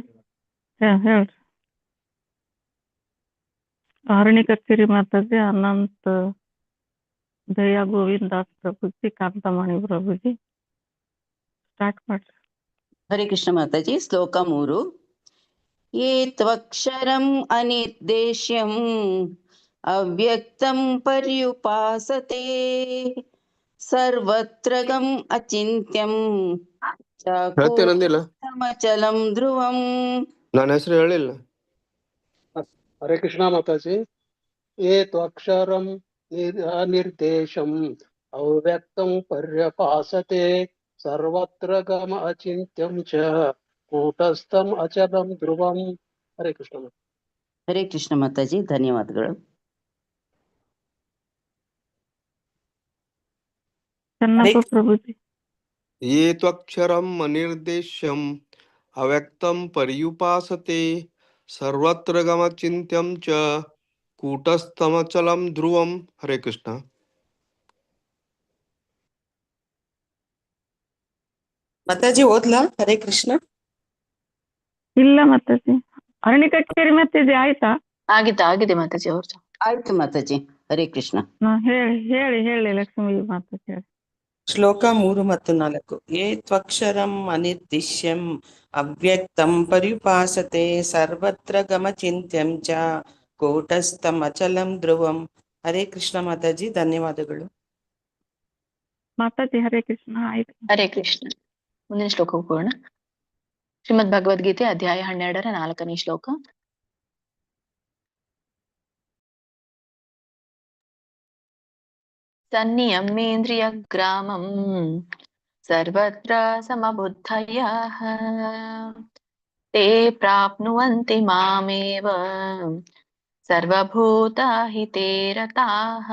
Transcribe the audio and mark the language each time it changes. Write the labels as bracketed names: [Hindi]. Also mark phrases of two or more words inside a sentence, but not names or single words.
[Kannada] ಹೇಳ್ರಿ. ಆರಣಿಕಕ್ಕೇರಿ ಮಾತಾಜಿ, ಅನಂತ ದಯಾ ಗೋವಿಂದಾಸ್ ಪ್ರಭುಜಿ, ಕಾಂತಮಣಿ ಪ್ರಭುಜಿ, ಸ್ಟಾರ್ಟ್ ಮಾಡ್ರಿ. ಹರೇ ಕೃಷ್ಣ ಮಾತಾಜಿ. ಶ್ಲೋಕ 3. [Sanskrit] ये त्वक्षरम् अनिर्देश्यम् अव्यक्तं पर्युपासते सर्वत्रगम् अचिन्त्यं [Kannada] ಹೇಳ್ತೇನಂದಿಲ್ಲ [Sanskrit] चाकोटस्थमचलं ध्रुवम्. [Kannada] ನನ್ನ ಹೆಸರು ಹೇಳಿಲ್ಲ. ಹರೇ ಕೃಷ್ಣ ಮಾತಾಜಿ. [Sanskrit] ಏ ತ್ವಕ್ಷರಂ ಅನಿರ್ದೇಶಂ ಅವ್ಯಕ್ತಂ ಪರ್ಯಪಾಸತೆ ಸರ್ವತ್ರ ಗಮ ಅಚಿಂತ್ಯಂ ಚ ಕೂಟಸ್ಥಂ ಅಚಲಂ ಧ್ರುವಂ. [Kannada] ಹರೇ ಕೃಷ್ಣ. ಹರೇ ಕೃಷ್ಣ ಮಾತಾಜಿ, ಧನ್ಯವಾದಗಳು. ಚನ್ನಪ್ಪ ಪ್ರಭುಜಿ. [Sanskrit] ये त्वक्षरम् अनिर्देश्यम् अव्यक्तं पर्युपासते सर्वत्र गमचिन्त्यं च कूटस्थमचलं ध्रुवं. हरे कृष्ण. [Kannada] ಮಾತಾಜಿ ಓದ್ಲಾ? ಹರೇ ಕೃಷ್ಣ. ಇಲ್ಲ ಮಾತಾಜಿ. ಅರಣ್ಯಕಟ್ಟೇರಿ ಮಾತಾಜಿ ಆಯ್ತಾ? ಆಗಿದೆ ಮಾತಾಜಿ ಅವ್ರದ್ದು. ಆಯ್ತು ಮಾತಾಜಿ. ಹರೇ ಕೃಷ್ಣ. ಹೇಳಿ ಲಕ್ಷ್ಮೀ ಮಾತಾಜಿ ಹೇಳಿ. ಶ್ಲೋಕ 3 ಮತ್ತು 4. [Sanskrit] ಏ ತ್ವಕ್ಷರಂ ಅನಿರ್ದಿಶ್ಯಂ ಅವ್ಯಕ್ತಂ ಪರ್ಯುಪಾಸತೆ ಸರ್ವತ್ರ ಗಮಚಿಂತ್ಯಂ ಚ ಕೂಟಸ್ಥಂ ಅಚಲಂ ಧ್ರುವಂ. [Kannada] ಹರೇ ಕೃಷ್ಣ ಮಾತಾಜಿ, ಧನ್ಯವಾದಗಳು. ಮಾತಾಜಿ ಹರೇ ಕೃಷ್ಣ ಆಯ್ತು. ಹರೇ ಕೃಷ್ಣ. ಮುಂದಿನ ಶ್ಲೋಕ ಹೋಗೋಣ. ಶ್ರೀಮದ್ ಭಗವದ್ಗೀತೆ ಅಧ್ಯಾಯ 12ರ 4ನೇ ಶ್ಲೋಕ. [Sanskrit] ಸನ್ನಿಯಮ್ಯೇಂದ್ರಿಯ ಗ್ರಾಮಂ ಸರ್ವತ್ರ ಸಮಬುದ್ಧಯಃ ತೇ ಪ್ರಾಪ್ನುವಂತಿ ಮಾಮೇವ ಸರ್ವಭೂತ ಹಿತೇ ರತಾಃ.